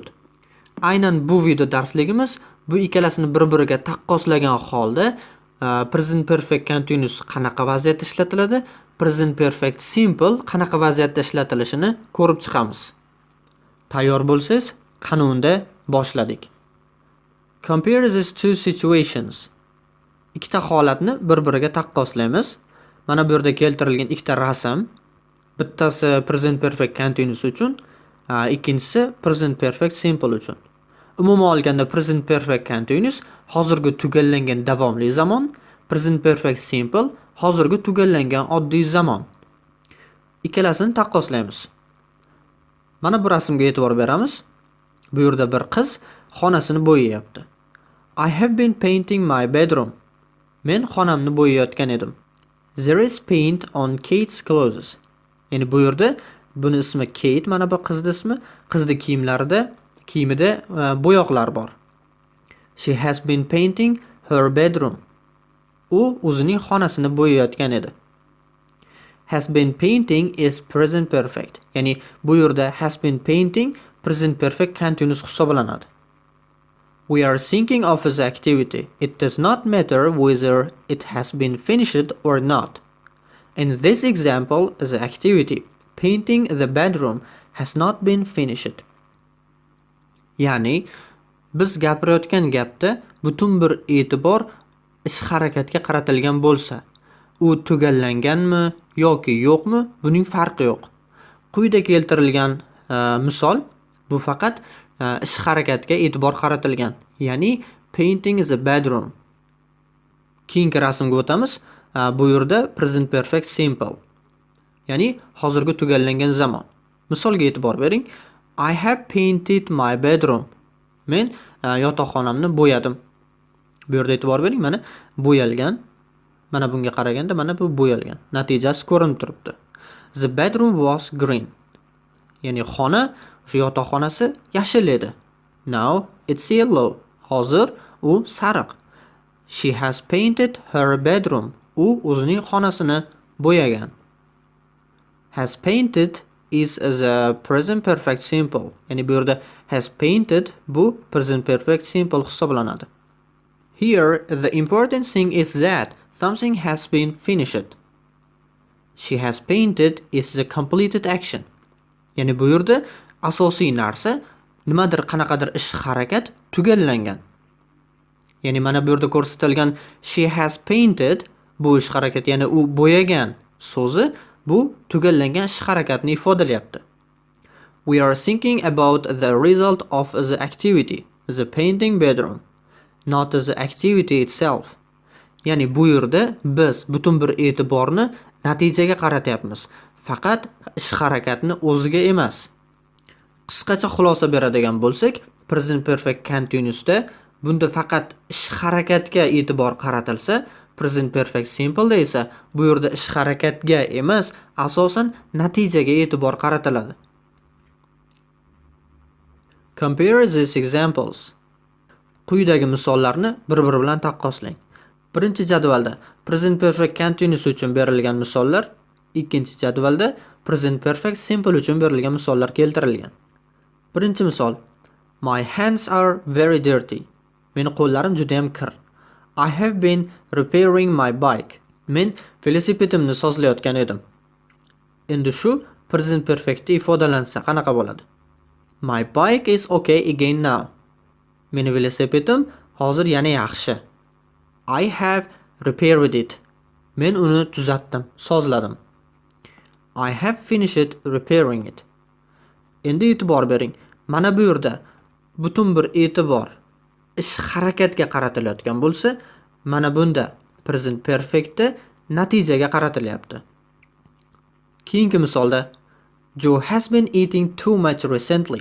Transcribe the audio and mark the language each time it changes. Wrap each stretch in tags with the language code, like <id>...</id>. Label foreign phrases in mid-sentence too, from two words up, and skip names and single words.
<uz>Aynan bu video darsligimiz bu ikkalasini bir-biriga taqqoslagan holda</uz> <en>Present Perfect Continuous</en> <uz>qanaqa vaziyatda ishlatiladi,</uz> <en>Present Perfect Simple</en> <uz>qanaqa vaziyatda ishlatilishini ko'rib chiqamiz. Tayyor bo'lsangiz, qani unda boshladik.</uz> <en>Compare these two situations.</en> <uz>Ikkita holatni bir-biriga taqqoslaymiz. Mana bu yerda keltirilgan ikkita rasm. Bittasi</uz> <en>Present Perfect Continuous</en> <uz>uchun, ikkinchisi</uz> <en>Present Perfect Simple</en> <uz>uchun. Umuman olganda</uz> <en>Present Perfect Continuous</en> <uz>hozirgi tugallangan davomli zamon,</uz> <en>Present Perfect Simple</en> <uz>hozirgi tugallangan oddiy zamon. Ikkalasini taqqoslaymiz. Mana bu rasmga e'tibor beramiz. Bu yerda bir qiz xonasini bo'yayapti.</uz> <en>I have been painting my bedroom.</en> <uz>Men xonamni bo'yayotgan edim.</uz> <en>There is paint on Kate's clothes.</en> <uz>Ya'ni bu yerda buni ismi Kate, mana bu qizning ismi. Qizning kiyimida bo'yoqlar bor.</uz> <en>She has been painting her bedroom.</en> <uz>U o'zining xonasini bo'yayotgan edi.</uz> <en>Has been painting is present perfect.</en> <uz>Ya'ni bu yerda</uz> <en>has been painting present perfect continuous</en> <uz>hisoblanadi.</uz> <en>We are thinking of the activity. It does not matter whether it has been finished or not. In this example, the activity painting the bedroom has not been finished.</en> <uz>Ya'ni biz gapirayotgan gapda butun bir e'tibor ish harakatga qaratilgan bo'lsa, u tugallanganmi yoki yo'qmi, buning farqi yo'q. Quyida keltirilgan misol bu faqat ish harakatga e'tibor qaratilgan, ya'ni</uz> <en>painting the bedroom.</en> <uz>Keyingi rasmga o'tamiz. Bu yerda</uz> <en>present perfect simple,</en> <uz>ya'ni hozirgi tugallangan zamon. Misolga e'tibor bering.</uz> <en>I have painted my bedroom.</en> <uz>Men yotoqxonamni bo'yadim. Bu yerda e'tibor bering, mana bo'yalgan. Mana bunga qaraganda mana bu bo'yalgan. Natijasi ko'rinib turibdi.</uz> <en>The bedroom was green.</en> <uz>Ya'ni xona, shu yotoqxonasi yashil edi.</uz> <en>Now it's yellow.</en> <uz>Hozir u sariq.</uz> <en>She has painted her bedroom.</en> <uz>U o'zining xonasini bo'yagan.</uz> <en>Has painted is the present perfect simple.</en> <uz>Ya'ni bu yerda</uz> <en>has painted</en> <uz>bu</uz> <en>present perfect simple</en> <uz>hisoblanadi.</uz> <en>Here the important thing is that something has been finished. She has painted is the completed action.</en> <uz>Ya'ni bu yerda asosiy narsa nimadir, qanaqadir ish harakat tugallangan. Ya'ni mana bu yerda ko'rsatilgan</uz> <en>she has painted</en> <uz>bu ish harakat, ya'ni u bo'yagan so'zi bu tugallangan ish harakatni ifodalayapti.</uz> <en>We are thinking about the result of the activity, the painting bedroom, not the activity itself.</en> <uz>Ya'ni bu yerda biz butun bir e'tiborni natijaga qaratyapmiz, faqat ish harakatni o'ziga emas. Qisqacha xulosa beradigan bo'lsak,</uz> <en>present perfect continuousda</en> <uz>bunda faqat ish harakatga e'tibor qaratilsa,</uz> <en>present perfect simpleda</en> <uz>esa bu yerda ish harakatga emas, asosan natijaga e'tibor qaratiladi.</uz> <en>Compare these examples.</en> <uz>Quyidagi misollarni bir-biri bilan taqqoslang. Birinchi jadvalda</uz> <en>present perfect continuous</en> <uz>uchun berilgan misollar, ikkinchi jadvalda</uz> <en>present perfect simple</en> <uz>uchun berilgan misollar keltirilgan. Birinchi misol.</uz> <en>My hands are very dirty.</en> <uz>Meni qo'llarim juda ham kir.</uz> <en>I have been repairing my bike.</en> <uz>Men velosipedimni sozlayotgan edim. Endi shu</uz> <en>present perfectda</en> <uz>ifodalansa qanaqa bo'ladi?</uz> <en>My bike is okay again now.</en> <uz>Meni velosipedim hozir yana yaxshi.</uz> <en>I have repaired it.</en> <uz>Men uni tuzatdim, sozladim.</uz> <en>I have finished repairing it.</en> <uz>Endi e'tibor bering. Mana bu yerda butun bir e'tibor ish harakatga qaratilayotgan bo'lsa, mana bunda</uz> <en>present perfectda</en> <uz>natijaga qaratilyapti. Keyingi misolda</uz> <en>Joe has been eating too much recently.</en>